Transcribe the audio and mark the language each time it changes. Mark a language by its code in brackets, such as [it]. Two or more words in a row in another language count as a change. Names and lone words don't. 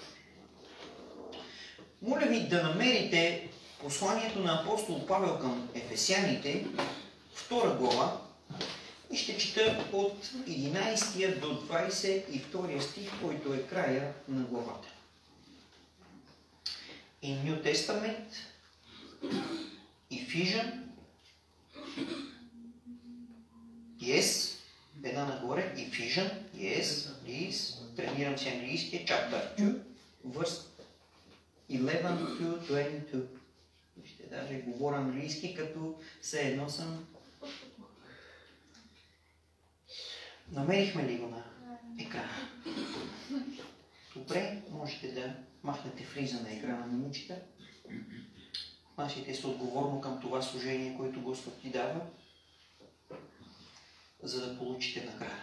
[bg] Моля ви да намерите посланието на апостол Павел към Ефесяните, 2 глава, и ще чета от 11 до 22 стих, който е края на главата. [en] In New Testament, Ephesians, yes, [bg] една нагоре, [en] Ephesians, yes, please, [bg] тренирам си английския, [en] chapter 2, verse 11 to 22. [bg] Ще даже говоря английски, като все едно съм. Намерихме ли го на екрана? Добре, можете да махнете фриза на екрана, момичета. Отнасяйте се отговорно към това служение, което Господ ти дава, за да получите награда.